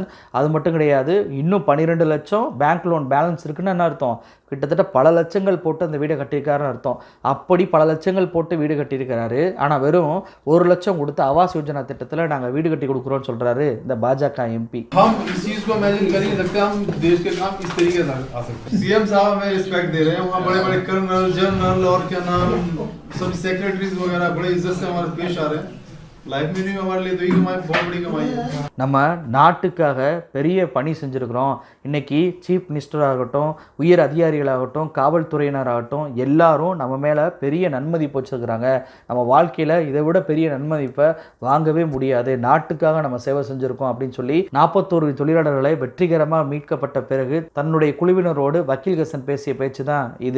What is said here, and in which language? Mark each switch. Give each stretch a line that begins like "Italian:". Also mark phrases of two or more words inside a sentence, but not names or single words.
Tamil: அது மட்டும் கிடையாது, இன்னும் 12 லட்சம் பேங்க் லோன் பேலன்ஸ் இருக்குன்னு என்ன அர்த்தம்? கிட்டத்தட்ட பல லட்சங்கள் போட்டு அந்த வீடை கட்டியிருக்காருன்னு அர்த்தம். அப்படி பல லட்சங்கள் போட்டு வீடு கட்டியிருக்கிறாரு. ஆனால் வெறும் 1 லட்சம் கொடுத்து ஆவாஸ் யோஜனா திட்டத்தில் நாங்கள் வீடு கட்டி கொடுக்குறோம்னு சொல்கிறாரு இந்த பாஜக எம்பி.
Hindi: सीएम साहब हमें रिस्पेक्ट दे रहे हैं, वहाँ बड़े बड़े कर्नल जनरल और क्या नाम सब सेक्रेटरीज वगैरह बड़े इज्जत से हमारे पेश आ रहे हैं. लाइफ में नहीं, हमारे लिए तो ये कमाई बहुत बड़ी कमाई है।
Tamil: நம்ம நாட்டுக்காக பெரிய பணி செஞ்சுருக்கிறோம். இன்னைக்கு சீஃப் மினிஸ்டர் ஆகட்டும், உயர் அதிகாரிகளாகட்டும், காவல்துறையினராகட்டும் எல்லாரும் நம்ம மேலே பெரிய நன்மதிப்பு வச்சுருக்கிறாங்க. நம்ம வாழ்க்கையில் இதை விட பெரிய நன்மதிப்பை வாங்கவே முடியாது. நாட்டுக்காக நம்ம சேவை செஞ்சுருக்கோம் அப்படின்னு சொல்லி 41 தொழிலாளர்களை வெற்றிகரமாக மீட்கப்பட்ட பிறகு தன்னுடைய குழுவினரோடு வக்கீல் ஹசன் பேசிய பேச்சு தான் இது.